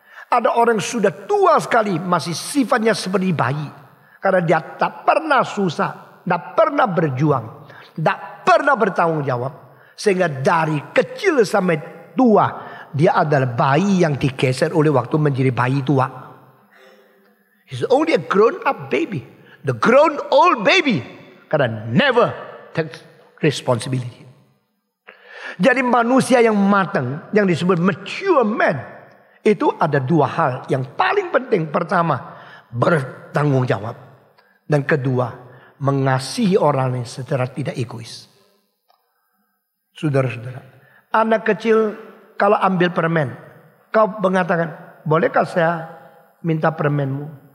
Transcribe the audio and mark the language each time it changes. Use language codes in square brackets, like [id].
[id] Ada orang yang sudah tua sekali masih sifatnya seperti bayi. Karena dia tak pernah susah. Tidak pernah berjuang. Tidak pernah bertanggung jawab. Sehingga dari kecil sampai tua dia adalah bayi yang digeser oleh waktu menjadi bayi tua. [en] He's only a grown up baby. The grown old baby. [id] Karena [en] never takes responsibility. [id] Jadi manusia yang matang, yang disebut mature man, itu ada dua hal yang paling penting. Pertama, bertanggung jawab. Dan kedua, mengasihi orang lain secara tidak egois. Saudara-saudara, anak kecil kalau ambil permen, kau mengatakan, bolehkah saya minta permenmu?